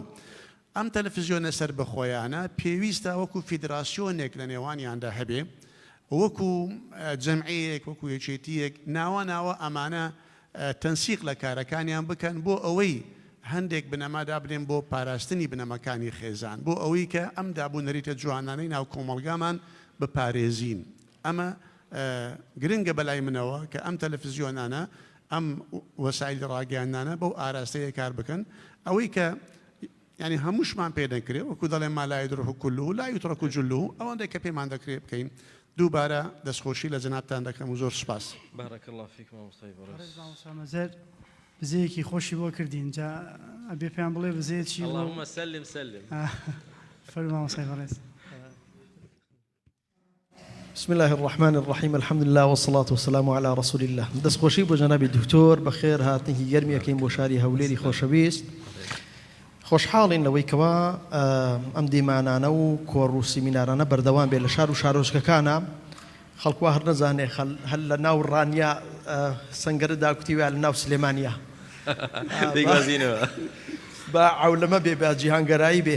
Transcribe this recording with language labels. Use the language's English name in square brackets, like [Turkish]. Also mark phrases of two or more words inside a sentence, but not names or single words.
[Central Kurdish] ئەم تەلەڤیزیۆنە سەربەخۆیانە پێویستە وەکو فیدراسیۆنێک لە نێوانیاندا هەبێ وەکو جەمعیەک وەکو یەکێتیەک ناوە ئەمانە تەنسیق لە کارەکانیان بکەن بۆ ئەوەی هەندێک بنەمادا بنێن بۆ پاراستنی بنەمەکانی خێزان بۆ ئەوەی کە ئەم دابوونەریتە جوانانەی ناو کۆمەڵگامان بپارێزین. ئەمە گرنگە بەلای منەوە کە ئەم تەلەڤیزیۆنانە ئەم وەسایلی ڕاگەیاندانە بەو ئاراستەیە کار بکەن ئەوەی کە یعنی هەمووشمان پێ دەکرێت وەکو دەڵێن [Arabic] ما لا يدرك كله لا يترك جله [Central Kurdish] ئەوەندەی کە پێمان دەکرێت بکەین. دووبارە دەستخۆشی لە جەنابتان دەکەم و زۆر سوپاس. [Arabic] بارك الله فيك [Central Kurdish] مامۆستای بەڕێز. مەزەر بزەیەکی خۆشی بۆ کردین جا ئەبێ پێیان بڵێ بزەیەکی [Arabic] اللهم سلم سلم. [Central Kurdish] فەرموو مامۆستای بەڕێز. [Arabic] بسم الله الرحمن الرحيم الحمد لله والصلاة والسلام على رسول الله. [Central Kurdish] دەست خۆشی بۆ جەنابی دکتۆر بەخێر هاتنێکی گەرمیەکەین بۆ شاری هەولێری خۆشەویست. خۆشحاڵین لەوەی کەوا ئەم دیمانانە و کۆڕ و سیمینارانە بەردەوام بێت لە شار و شارۆچکەکانە خەڵکوا هەر نەزانێ هەر لە ناو ڕانیا سەنگەرەدا کوتیوە لە ناو سلێمانیا بە عەولەمە بێ بە جیهانگەرایی بێ